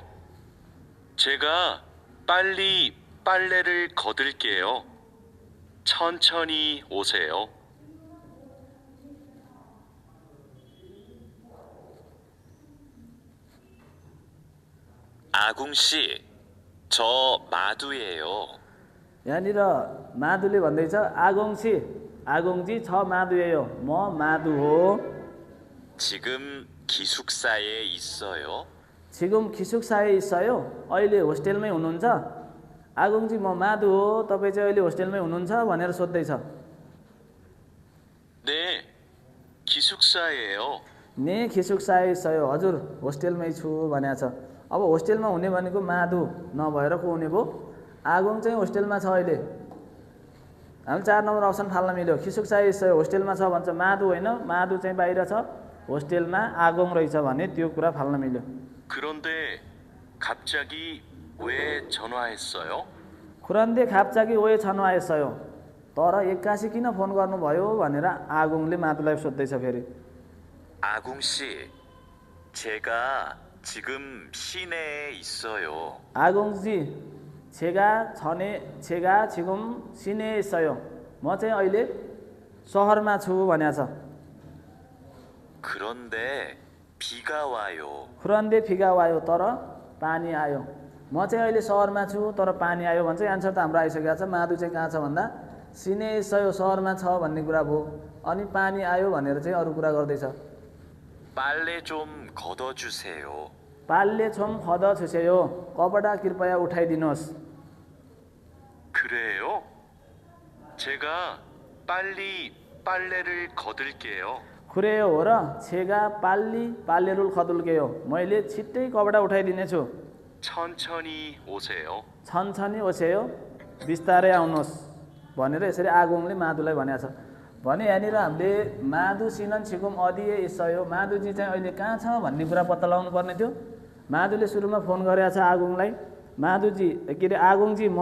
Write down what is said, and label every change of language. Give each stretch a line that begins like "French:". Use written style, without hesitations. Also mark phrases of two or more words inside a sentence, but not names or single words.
Korean: 제가 빨리 빨래를 걷을게요. 천천히 오세요. 아궁씨, 저 마두예요.
Nepali: यहाँनिर माधुले भन्दैछ आगोङसी आगोङजी
Korean: 저 마두예요
Nepali: म माधु हो
Korean: 지금 기숙사에 있어요. 지금 기숙사에 있어요
Nepali: अहिले होस्टेलमै हुनुहुन्छ आगोङजी म माधु हो तपाईँ चाहिँ अहिले होस्टेलमै हुनुहुन्छ भनेर सोध्दैछ
Korean: 네, 기숙사예요. 네 기숙사에 있어요
Nepali: हजुर होस्टेलमै छु भनेको छ अब होस्टेलमा हुने भनेको माधु नभएर को हुने भयो आगोङ चाहिँ होस्टेलमा छ अहिले हामी 4 नम्बर अप्सन फाल्न मिल्यो
Korean: 기숙사에 있어요
Nepali: होस्टेलमा छ भन्छ माधु होइन माधु चाहिँ बाहिर छ होस्टेलमा आगोङ रहेछ भने त्यो कुरा फाल्न मिल्यो
Korean: 그런데 갑자기 왜 전화했어요? 그런데 갑자기 왜 전화했어요
Nepali: तर एक्कासी किन फोन गर्नुभयो भनेर आगोङले माधुलाई सोध्दैछ फेरि
Korean: 아궁씨, 제가 지금 시내에 있어요.
Nepali: आगोङजी
Korean: 제가 지금 시내에 있어요
Nepali: म चाहिँ अहिले सहरमा छु भनेको छ
Korean: 그런데 비가 와요. 그런데 비가
Nepali: आयो तर पानी आयो म चाहिँ अहिले सहरमा छु तर पानी आयो भन्छ एन्सर त हाम्रो आइसकेको छ माधु चाहिँ कहाँ छ भन्दा सिने सयो सहरमा छ भन्ने कुरा भयो अनि पानी आयो भनेर चाहिँ अरू कुरा गर्दैछ
Korean: 빨래 좀 걷어주세요. 빨래 좀 걷어 주세요
Nepali: कपडा कृपया उठाइदिनुहोस्
Korean: 그래요? 제가 빨리 빨래를 걷을게요.
Nepali: खुरेयो हो र
Korean: 제가 빨래를 걷을게요
Nepali: मैले छिट्टै कपडा उठाइदिनेछु
Korean: 천천히 오세요. 천천히 오세요
Nepali: बिस्तारै आउनुहोस् भनेर यसरी आगोङले माधुलाई भनेको छ भने यहाँनिर हामीले
Korean: 마두 씨는 지금 어디에 있어요
Nepali: माधुजी चाहिँ अहिले कहाँ छ भन्ने कुरा पत्ता लगाउनु पर्ने थियो माधुले सुरुमा फोन गरेको छ आगोङलाई माधुजी के अरे आगोङजी म